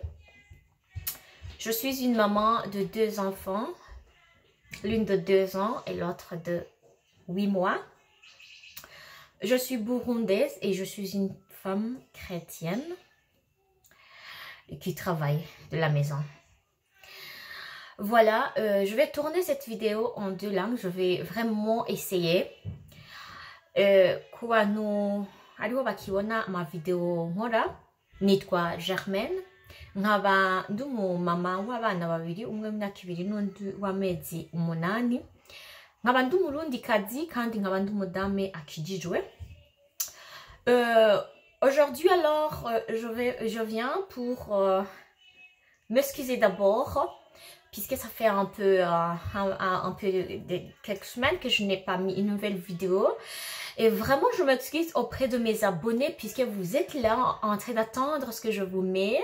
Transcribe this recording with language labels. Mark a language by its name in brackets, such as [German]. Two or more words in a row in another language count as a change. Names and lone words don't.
[French] Je suis une maman de 2 enfants, l'une de 2 ans et l'autre de 8 mois. Je suis burundaise et je suis une femme chrétienne qui travaille de la maison. Voilà, je vais tourner cette vidéo en 2 langues. Je vais vraiment essayer. [Rundi] Kuba ariho bakibona ama video nkora nitwa Germaine, nkaba ndi umumama w'abana babiri, umwe w'imyaka 2 n'undi w'amezi 8. Nkaba ndi umurundikazi kandi nkaba ndi umudame akijijwe. [French] Aujourd'hui alors, je viens pour m'excuser d'abord, puisque ça fait un peu quelques semaines que je n'ai pas mis une nouvelle vidéo. Et vraiment, je m'excuse auprès de mes abonnés, puisque vous êtes là en train d'attendre ce que je vous mets.